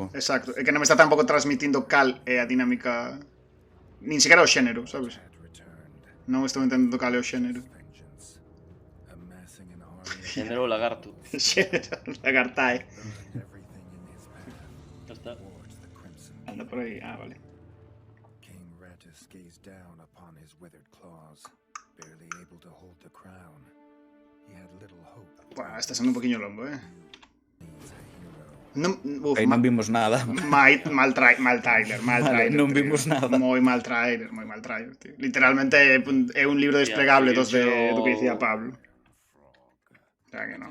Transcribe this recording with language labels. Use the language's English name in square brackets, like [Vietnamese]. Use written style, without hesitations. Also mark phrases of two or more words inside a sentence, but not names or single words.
[Galician] Exacto, é que non me está tampouco transmitindo cal é a dinámica, nin siquiera o xénero, sabes? Non estou entendendo cal é o xénero. Xénero lagarto. Xénero, lagartae. [Spanish] Ya está. [Galician] Anda por aí, vale. [English] Gazed down upon his withered claws, barely able to hold the crown. He had little hope. [Galician] Buah, está sendo un poquinho longo, Non, Non vimos nada. mal trailer. Vale, non vimos nada. Moi mal trailer, tío. Literalmente é un libro desplegable do que dicía Pablo. [Spanish] O sea [Galician] que non...